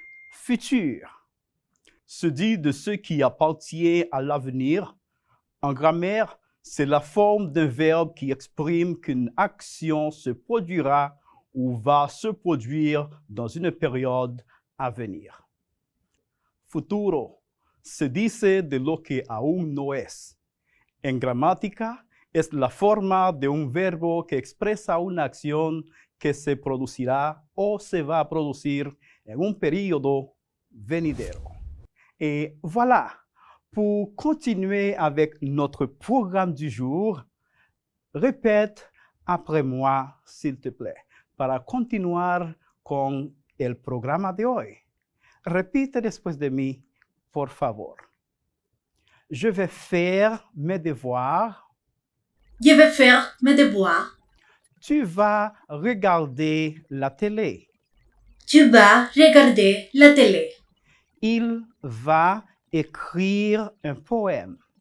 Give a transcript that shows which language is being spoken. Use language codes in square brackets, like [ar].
[fr] Futur se dit de ce qui appartient à l'avenir. En grammaire, c'est la forme d'un verbe qui exprime qu'une action se produira ou va se produire dans une période à venir. [es] Futuro se dice de lo que aún no es. En gramática, es la forma de un verbo que expresa una acción que se producirá o se va a producir en un periodo venidero. [fr] Et voilà, pour continuer avec notre programme du jour, répète après moi, s'il te plaît, [es] para continuar con el programa de hoy. Repite después de mí, por favor. [fr] Je vais faire mes devoirs. Je vais faire mes devoirs. Tu vas regarder la télé. Tu vas regarder la télé. Il va écrire un poème.